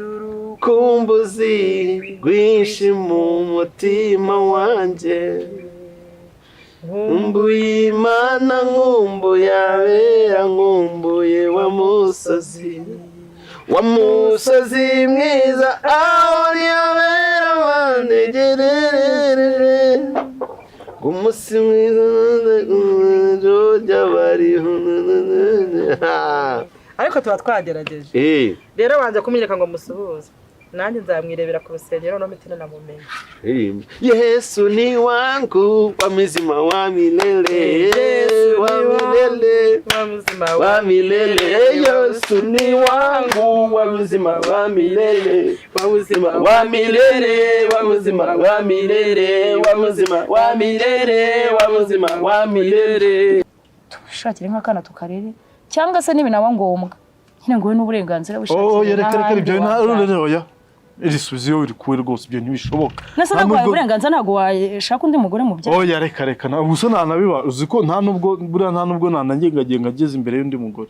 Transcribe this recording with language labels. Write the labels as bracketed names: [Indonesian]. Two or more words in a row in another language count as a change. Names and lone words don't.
[Kinyarwanda] urukumbuzi rwinshi mu mutima wanjye nkumbuye Imana nkumbuye abera nkumbuye wa musozi mwiza aho ni habera bantegerereje umunsi mwiza ry'abariho. ariko tuba twagerageje rero banza kumenyeka ngo musuhuze nanjye nzamwirebera ku rusengero no mitine namumenye. [Swahili] Yesu ni wangu wa mzima wa milele, wa milele, wa milele. Yesu ni wangu wa mzima wa milele, wa mzima wa milele, wa mzima wa milele, wa mzima wa milele, wa mzima wa milele. [Kinyarwanda] Tushakire nk'akana tukarere cyangwa se n'ibinaba ngombwa nyine ngo we n'uburenganzira bushakire. Reka ibyo oya irisubizo iri kuwe rwose ibyo ntibishoboka. Nasa nagwaye uburenganzira ntago washaka undi mugore mu byaha. Oya reka na ubuso nanabiba uzi ko nta nubwo nanangengagenga ageze imbere y'undi mugore.